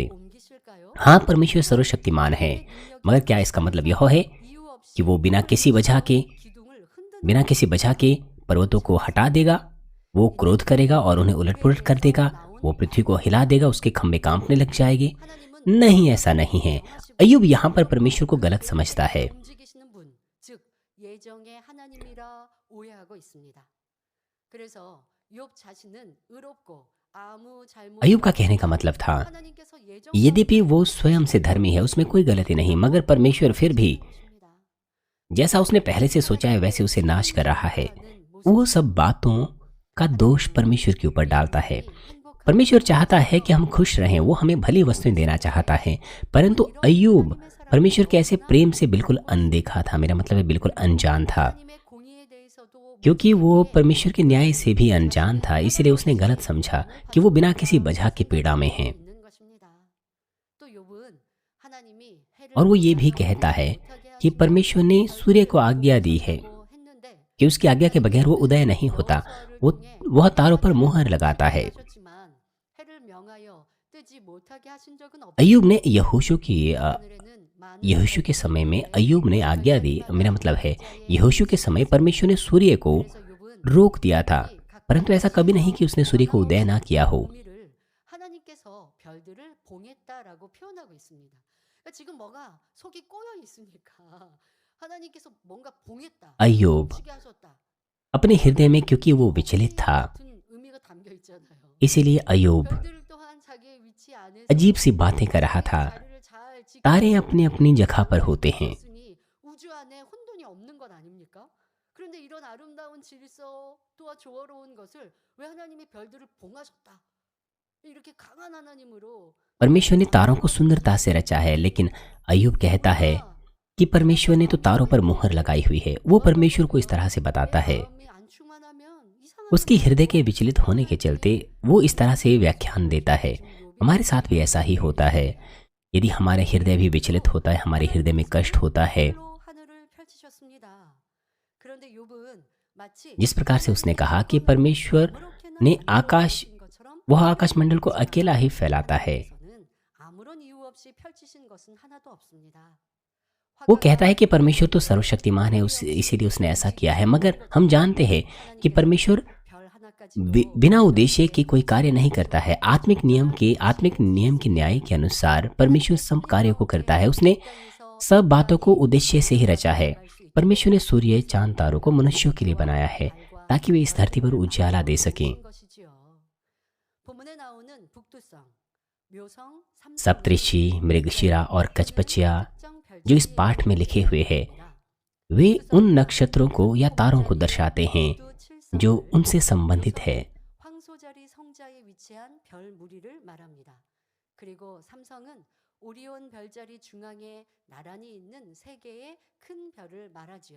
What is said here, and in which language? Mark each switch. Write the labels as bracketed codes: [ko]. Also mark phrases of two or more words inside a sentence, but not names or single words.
[hi] हाँ, परमेश्वर सर्वशक्तिमान है, मगर क्या इसका मतलब यह है कि वो बिना किसी वजह के पर्वतों को हटा देगा? वो क्रोध करेगा और उन्हें उलट पुलट कर देगा। वो पृथ्वी को हिला देगा, उसके खंभे कांपने लग जाएंगे। नहीं, ऐसा नहीं है। अय्यूब यहाँ पर परमेश्वर को गलत समझता है। [ko] 움직이시는 분, 즉 예정의 하나님이라 오해하고 있습니다. 그래서 욥 자신은 의롭고 아무 잘못 [hi] अय्यूब का कहने का मतलब था, [ko] 하나님께서 예정 [hi] यद्यपि वो स्वयं से धर्मी है, उसमें कोई गलती नहीं, मगर परमेश्वर फिर भी जैसा उसने पहले से सोचा है वैसे उसे नाश कर रहा है। वो सब बातों का दोष परमेश्वर के ऊपर डालता है। परमेश्वर चाहता है कि हम खुश रहें, वो हमें भली वस्तुएं देना चाहता है, परंतु अय्यूब परमेश्वर के ऐसे प्रेम से बिल्कुल अनदेखा था। मेरा मतलब है बिल्कुल अनजान था, [ko] 하나님의 공의에 대해서도 [hi] क्योंकि वो परमेश्वर के न्याय से भी अनजान था। इसलिए उसने गलत समझा कि वो बिना किसी वजह के पीड़ा में है। [ko] 있는 것입니다. 또 욥은 하나님이 해를 [hi] और वो ये भी कहता है कि परमेश्वर ने सूर्य को आज्ञा दी है [ko] 했는데 [hi] कि उसकी आज्ञा के बगैर वो उदय नहीं होता। वह तारों पर मुहर लगाता है। [ko] 하셨지만 해를 명하여 뜨지 못하게 하신 적은 없. [hi] अय्यूब ने यहोशू [ko] 오늘에는 많은 [hi] के समय में अय्यूब ने आज्ञा दी। मेरा मतलब है यहोशू के समय परमेश्वर ने सूर्य को [ko] 그래서 욥은 [hi] रोक दिया था, परंतु ऐसा कभी नहीं कि उसने सूर्य को उदय ना किया हो। [ko] 공의를 하나님께서 별들을 봉했다라고 표현하고 있습니다. 그러니까 지금 뭐가 속이 꼬여 있으니까 하나님께서 뭔가 봉했다, [hi] अय्यूब [ko] 치게 하셨다. [hi] अपने हृदय में, क्योंकि वो विचलित था, [ko] 같은 의미가 담겨 있잖아요. [hi] इसीलिए अय्यूब [ko] 별들 또한 자기의 위치 안에서 [hi] अजीब सी बातें कर रहा था। [ko] 자리를 잘 지키고 [hi] तारे अपनी अपनी जगह पर होते हैं, [ko] 있으니 우주 안에 아름다운 질서 또한 조화로운 것을 왜 하나님이 별들을 봉하셨다. 이렇게 강한 하나님으로 [hi] परमेश्वर ने तारों को सुंदरता से रचा है, लेकिन अय्यूब कहता है कि परमेश्वर ने तो तारों पर मुहर लगाई हुई है। वो परमेश्वर को इस तरह से बताता है, [ko] 마음이 안 충만하면 이상한 [hi] उसकी हृदय के विचलित होने के चलते वो इस तरह से व्याख्यान देता है। हमारे साथ भी ऐसा ही होता है। यदि हमारे हृदय भी विचलित होता है, हमारे हृदय में कष्ट होता है, [ko] 로 하늘을 펼치셨습니다. 그런데 욥은 마치 [hi] जिस प्रकार से उसने कहा कि परमेश्वर [ko] 아무렇게나 [hi] ने आकाश, [ko] 펼치신 것처럼 [hi] वह आकाशमंडल को अकेला ही फैलाता है। [ko] 하나님께서는 아무런 이유 없이 펼치신 것은 하나도 없습니다. [hi] वो कहता है कि परमेश्वर तो सर्वशक्तिमान है, इसीलिए उसने ऐसा किया है। मगर हम जानते हैं कि परमेश्वर [ko] 별 하나까지도 [hi] बिना उद्देश्य के कोई कार्य नहीं करता है। आत्मिक नियम के न्याय के अनुसार परमेश्वर सब कार्यों को करता है। उसने [ko] 땅에서 [hi] सब बातों को उद्देश्य से ही रचा है। परमेश्वर ने सूर्य, चांद, तारों को मनुष्यों के लिए बनाया है ताकि वे इस धरती पर उजाला दे सकें। [ko] 것이지요. 본문에 나오는 북두성, 묘성, 삼성, [hi] सप्तऋषि, मृगशिरा और कचपचिया [ko] 특정 [hi] जो इस पाठ में लिखे हुए हैं, वे उन नक्षत्रों को या तारों को दर्शाते हैं [ko] 별도 [hi] जो [ko] 칠성, [hi] उनसे संबंधित है। [ko] 황소자리 성자에 위치한 별 무리를 말합니다. 그리고 삼성은 오리온 별자리 중앙에 나란히 있는 세 개의 큰 별을 말하지요.